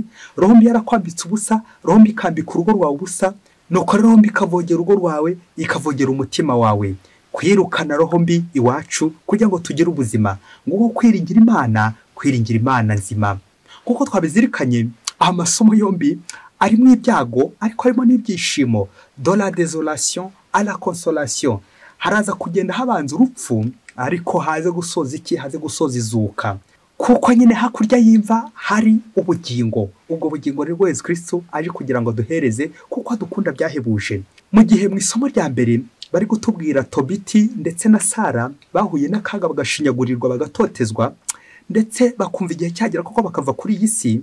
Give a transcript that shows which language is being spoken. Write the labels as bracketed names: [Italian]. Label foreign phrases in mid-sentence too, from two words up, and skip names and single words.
[Kinyarwanda] Roho mbi yarakwambitse ubusa, roho mbi ikambika urugo rwawe ubusa, nuko roho mbi ikavogera urugo rwawe, ikavogera umutima wawe. Kwirukana roho mbi iwacu kugira ngo tugire ubuzima, ngo kwiringira Imana nzima. Kuko twabizirikanye amasomo yombi arimo ibyago ariko harimo n'ibyishimo. [French] De la désolation à la consolation. [Kinyarwanda] Haraza kugenda habanza urupfu, ariko haze gusoza iki? Haze gusoza izuka. Kuko nyine hakurya y'imva hari ubugingo. Ubwo bugingo ni Yesu Kristo aje kugira ngo duhereze, kuko adukunda byahebuje. Mu gihe mu isomo rya mbere bari gutubwira Tobiti ndetse na Sara bahuye n'akaga, bagashinyagurirwa, bagatotezwa, ndetse bakumva igihe cyagera koko bakava kuri iyi si.